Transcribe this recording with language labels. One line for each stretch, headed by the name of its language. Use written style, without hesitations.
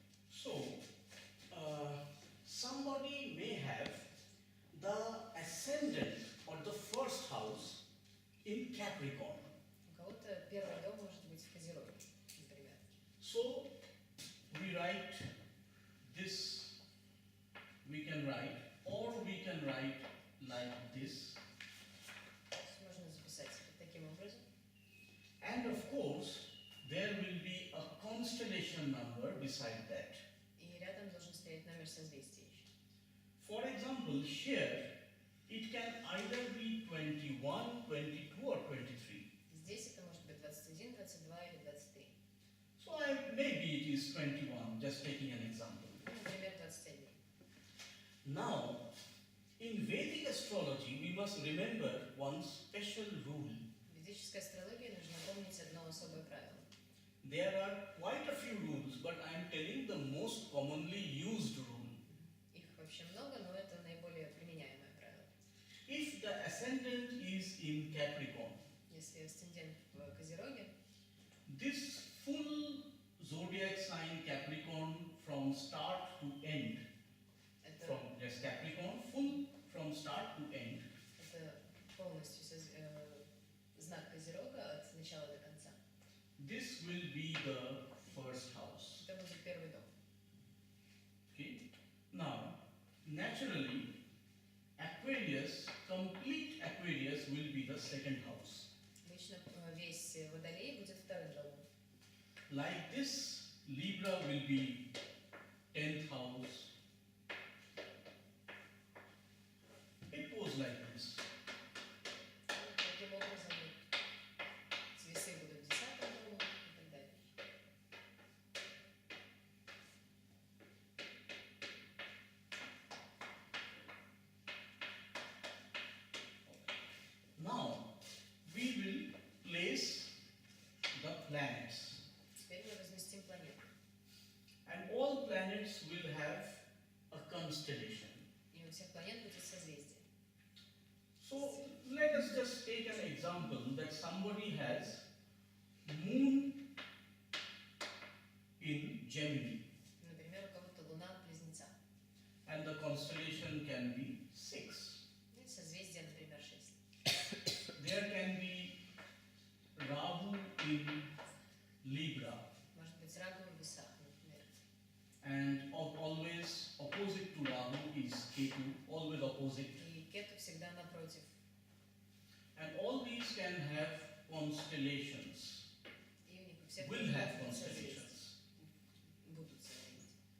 English: So, somebody may have the ascendant or the first house in Capricorn.
Russian: У кого-то первый дом может быть в Козероге, например.
English: So, we write this, we can write, or we can write like this.
Russian: Можно записать вот таким образом.
English: And of course, there will be a constellation number beside that.
Russian: И рядом должен стоять номер созвездия еще.
English: For example, here it can either be 21, 22 or 23.
Russian: Здесь это может быть 21, 22 или 23.
English: So maybe it is 21, just taking an example.
Russian: Ну, например, 21.
English: Now, in Vedic astrology, we must remember one special rule.
Russian: В ведической астрологии нужно помнить одно особое правило.
English: There are quite a few rules, but I am telling the most commonly used rule.
Russian: Их вообще много, но это наиболее применяемое правило.
English: If the ascendant is in Capricorn,
Russian: Если если асцендент в Козероге,
English: this full zodiac sign Capricorn from start to end,
Russian: это,
English: from yes Capricorn full from start to end,
Russian: это полностью знак Козерога от начала до конца.
English: this will be the first house.
Russian: Это будет первый дом.
English: Okay. Now, naturally, Aquarius, complete Aquarius will be the second house.
Russian: Обычно весь Водолей будет вторым домом.
English: Like this, Libra will be 10th house. It goes like this.
Russian: Таким образом, весы будут в 10-м доме и так далее.
English: Now, we will place the planets.
Russian: Теперь мы разместим планеты.
English: And all planets will have a constellation.
Russian: И у всех планет будет созвездие.
English: So, let us just take an example that somebody has moon in Gemini.
Russian: Например, у кого-то Луна в Близнецах.
English: And the constellation can be 6.
Russian: Ну, созвездие, например, 6.
English: There can be Rahu in Libra,
Russian: Может быть, Рагу в Весах, например.
English: and always opposite to Rahu is Ketu, always opposite.
Russian: И Кету всегда напротив.
English: And all these can have constellations,
Russian: И у них у всех
English: will have
Russian: будут
English: constellations.
Russian: будут созвездия.